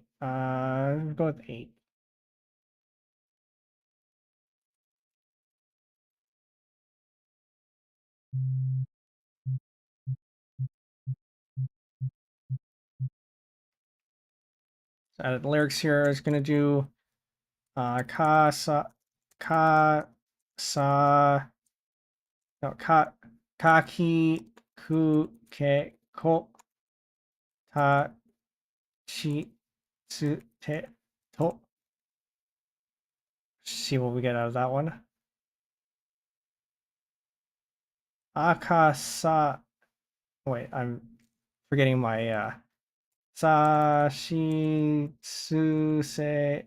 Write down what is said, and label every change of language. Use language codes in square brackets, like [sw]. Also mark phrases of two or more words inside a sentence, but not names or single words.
[en] We'll go with 8. So added lyrics here is going to do [ja] か さ の か き く け こ た ち つ て と. [en] See what we get out of that one. Akasa. Wait, I'm forgetting my Sashitsuse.